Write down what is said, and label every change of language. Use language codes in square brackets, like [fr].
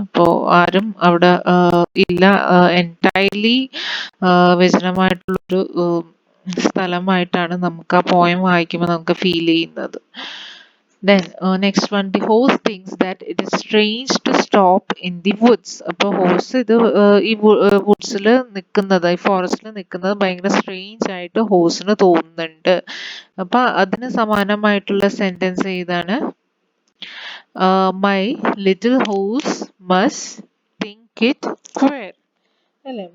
[ml] അപ്പോൾ ആരും അവിടെ ഇല്ല. എൻറ്റയർലി വിജനമായിട്ടുള്ളൊരു സ്ഥലമായിട്ടാണ് നമുക്ക് ആ പോയം വായിക്കുമ്പോൾ നമുക്ക് ഫീൽ ചെയ്യുന്നത്. [en] Then next one, the horse thinks that it is strange to stop in the woods. [ml] അപ്പോൾ ഹോഴ്സ് ഇത് ഈ വുഡ്സിൽ നിൽക്കുന്നത്, ഈ ഫോറസ്റ്റിൽ നിൽക്കുന്നത് ഭയങ്കര സ്ട്രേഞ്ച് ആയിട്ട് ഹോഴ്സിന് തോന്നുന്നുണ്ട്. അപ്പൊ അതിന് സമാനമായിട്ടുള്ള സെന്റൻസ് ഏതാണ്? [en] My little horse must think it queer. [ml] അല്ലെ?